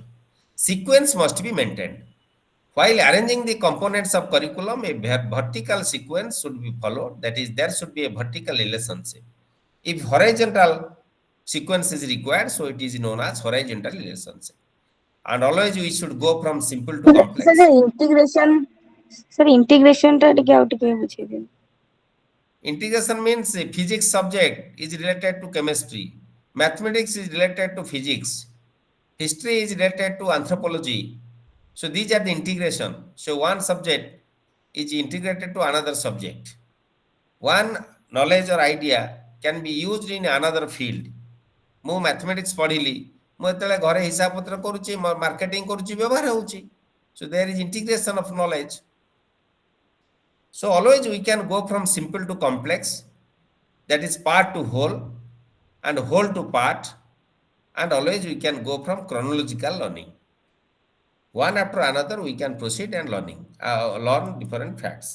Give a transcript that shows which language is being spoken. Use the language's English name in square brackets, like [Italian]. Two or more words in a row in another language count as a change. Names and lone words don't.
[English] Sequence must be maintained. While arranging the components of curriculum, a vertical sequence should be followed. That is, there should be a vertical relationship. If horizontal sequence is required, so it is known as horizontal relationship. And always we should go from simple to complex. [Odia] Sir, integration ta ଟିକେ ଆଉ ଟିକେ ବୁଝେଇ ଦିଅନ୍ତୁ. [English] Integration means a physics subject is related to chemistry. Mathematics is related to physics. History is related to anthropology. So these are the integration. So one subject is integrated to another subject. One knowledge or idea can be used in another field. [Odia] ମୁଁ mathematics ପଢିଲି ମୁଁ ଯେତେବେଳେ ଘରେ ହିସାବ ପତ୍ର କରୁଛି ମାର୍କେଟିଂ କରୁଛି ବ୍ୟବହାର ହେଉଛି. [English] So there is integration of knowledge. So always we can go from simple to complex, that is part to whole and whole to part, and always we can go from chronological learning. One after another we can proceed and learn different facts.